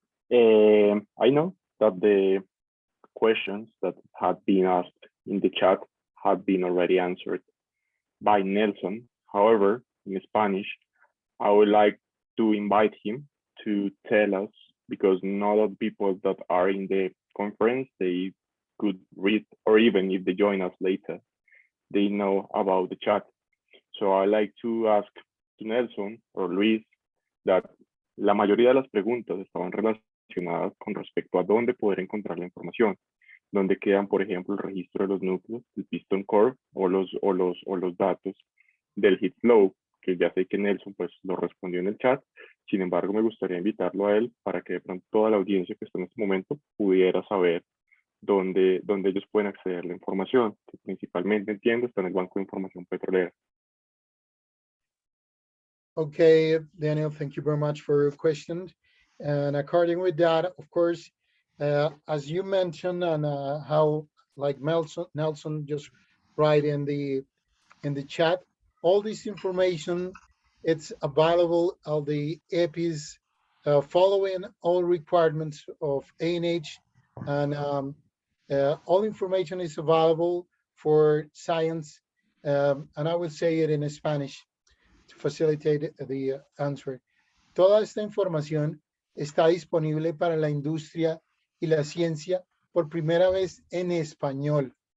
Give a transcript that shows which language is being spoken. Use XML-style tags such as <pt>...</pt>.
<en>I know that the questions that had been asked in the chat had been already answered by Nelson. However, in Spanish, I would like to invite him to tell us, because not all people that are in the conference, they could read, or even if they join us later, they know about the chat. So I like to ask to Nelson or Luis that</en> <es>la mayoría de las preguntas estaban relacionadas con respecto a dónde poder encontrar la información, donde quedan, por ejemplo, el registro de los núcleos, el piston core o los datos del heat flow, que ya sé que Nelson pues lo respondió en el chat. Sin embargo, me gustaría invitarlo a él para que de pronto toda la audiencia que está en este momento pudiera saber dónde ellos pueden acceder a la información, que principalmente, entiendo, está en el Banco de Información Petrolera.</es> <en>Okay, Daniel, thank you very much for your question. And according with that, of course, as you mentioned, and how like Nelson just write in the chat. All this information, it's available on the EPIs, following all requirements of ANH, and all information is available for science, and I will say it in Spanish to facilitate the answer.</en> <es>Toda esta información está disponible para la industria y la ciencia por primera vez en español.</es>